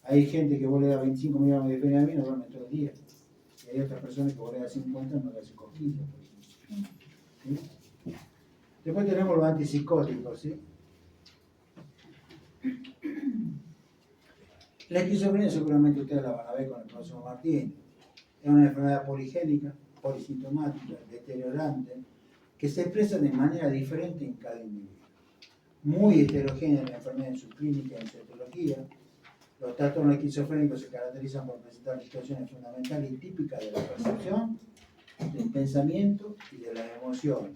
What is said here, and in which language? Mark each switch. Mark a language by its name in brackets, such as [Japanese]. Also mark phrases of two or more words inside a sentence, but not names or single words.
[Spanish] Hay gente que vos le das 25 millones de fenamina y no duerme todo el día. Y hay otras personas que vos le das 50 y no le hace cosquillas, por ejemplo. ¿Sí? Después tenemos los antipsicóticos, ¿sí? La esquizofrenia seguramente ustedes la van a ver con el profesor Martín. Es una enfermedad poligénica, polisintomática, deteriorante, que se expresa de manera diferente en cada individuo. Muy heterogénea la enfermedad en su clínica y en su etiología. Los trastornos esquizofrénicos se caracterizan por presentar situaciones fundamentales y típicas de la percepción, del pensamiento y de las emociones.